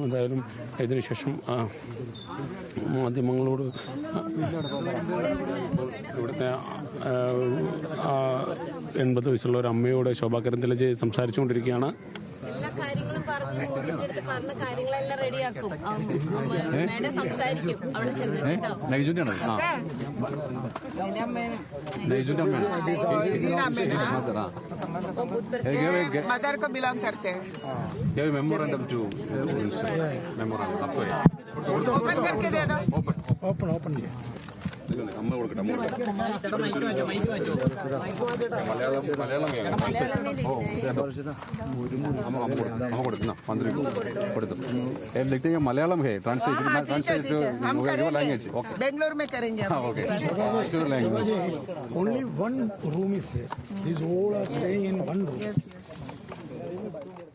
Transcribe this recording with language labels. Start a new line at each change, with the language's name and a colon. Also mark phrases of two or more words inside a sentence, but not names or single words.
Malayalam: എന്തായാലും ഇതിനുശേഷം മാധ്യമങ്ങളോട് ഇവിടുത്തെ 80 വയസ്സുള്ള ഒരു അമ്മയോട് ശോഭാ കരന്തലജെ സംസാരിച്ചുകൊണ്ടിരിക്കുകയാണ്. എല്ലാ കാര്യങ്ങളും പറഞ്ഞ കാര്യങ്ങളെല്ലാം റെഡിയാക്കും. സംസാരിക്കും അവിടെ ചെന്നിട്ടാണ്.
Hindi: मदर को बिलोंग करते हैं.
English: memorandum to memorandum आपको
Hindi: ओपन करके दे दो. ओपन
Malayalam: അമ്മ കൊടുക്കട്ടെ. മലയാളം അമ്മ കൊടുക്കുന്ന മന്ത്രി കൊടുത്തു.
Hindi: लिखते हैं मलयालम है,
English: translate your language.
Hindi: ओके, बेंगलुरु में करेंगे. ओके,
English: only one room is there. These all are staying in one room. Yes.